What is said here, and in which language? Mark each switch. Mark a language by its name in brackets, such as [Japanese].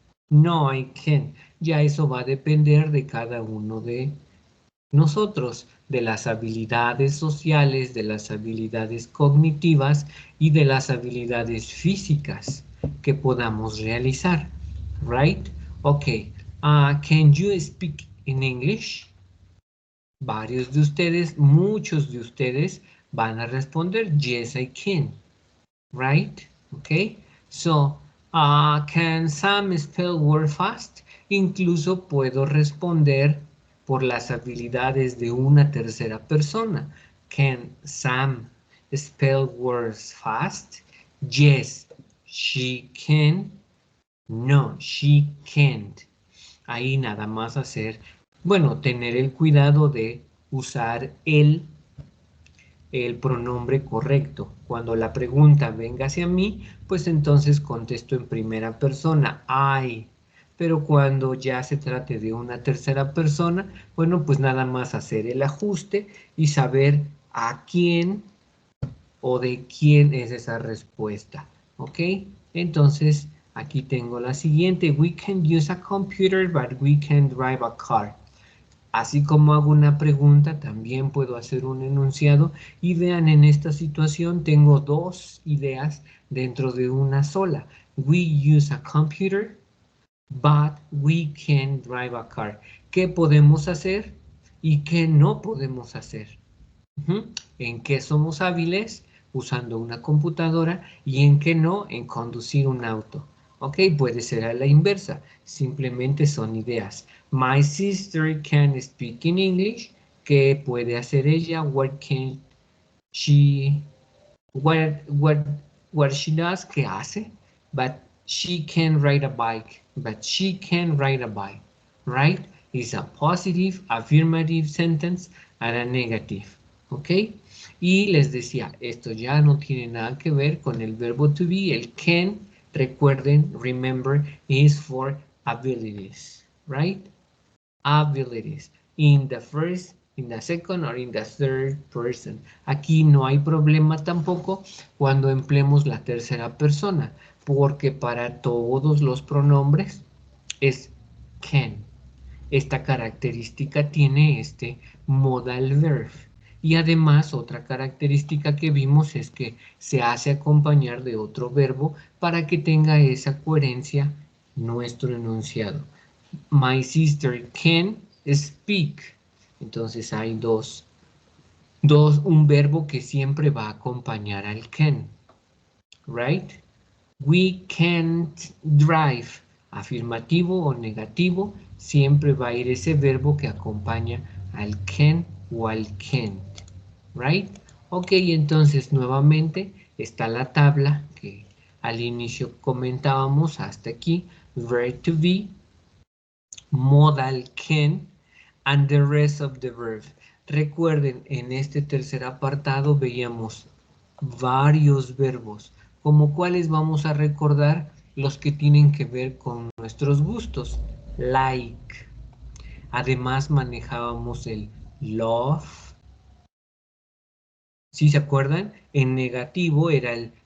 [English] No, I can. [Spanish] Ya eso va a depender de cada uno de nosotros, de las habilidades sociales, de las habilidades cognitivas y de las habilidades físicas que podamos realizar. [English] Right? Ok. Can you speak in English? [Spanish] Varios de ustedes, muchos de ustedes van a responder, [English] yes, I can. Right? Ok. So, can Sam spell word fast? [Spanish] Incluso puedo responder por las habilidades de una tercera persona. [English] Can Sam spell words fast? Yes, she can. No, she can't. [Spanish] Ahí nada más hacer, bueno, tener el cuidado de usar el pronombre correcto. Cuando la pregunta venga hacia mí, pues entonces contesto en primera persona, I. Pero cuando ya se trate de una tercera persona, bueno, pues nada más hacer el ajuste y saber a quién o de quién es esa respuesta. ¿Ok? Entonces, aquí tengo la siguiente. [English] We can use a computer, but we can drive a car. [Spanish] Así como hago una pregunta, también puedo hacer un enunciado. Y vean, en esta situación tengo dos ideas dentro de una sola. [English] We use a computer, but we can drive a car. [Spanish] ¿Qué podemos hacer y qué no podemos hacer? ¿En qué somos hábiles? Usando una computadora, y en qué no, en conducir un auto. Ok, puede ser a la inversa, simplemente son ideas. [English] My sister can speak in English. [Spanish] ¿Qué puede hacer ella? [English] What can she, what she does? [Spanish] ¿Qué hace? [English] But she can ride a bike. But she can ride a bike, right? It's a positive, affirmative sentence and a negative. ¿Ok? [Spanish] Y les decía, esto ya no tiene nada que ver con el verbo to be. El can, recuerden, [English] remember, is for abilities, right? Abilities. In the first, in the second, or in the third person. [Spanish] Aquí no hay problema tampoco cuando empleemos la tercera persona, porque para todos los pronombres es can. Esta característica tiene este modal verb. Y además otra característica que vimos es que se hace acompañar de otro verbo para que tenga esa coherencia nuestro enunciado. [English] My sister can speak. [Spanish] Entonces hay un verbo que siempre va a acompañar al can. Right? [English] We can't drive. [Spanish] Afirmativo o negativo, siempre va a ir ese verbo que acompaña al can o al can't. Right? Ok, entonces nuevamente está la tabla que al inicio comentábamos hasta aquí. [English] Verb to be, modal can, and the rest of the verb. [Spanish] Recuerden, en este tercer apartado veíamos varios verbos, como cuáles vamos a recordar los que tienen que ver con nuestros gustos, like. Además manejábamos el love. ¿Sí se acuerdan? En negativo era el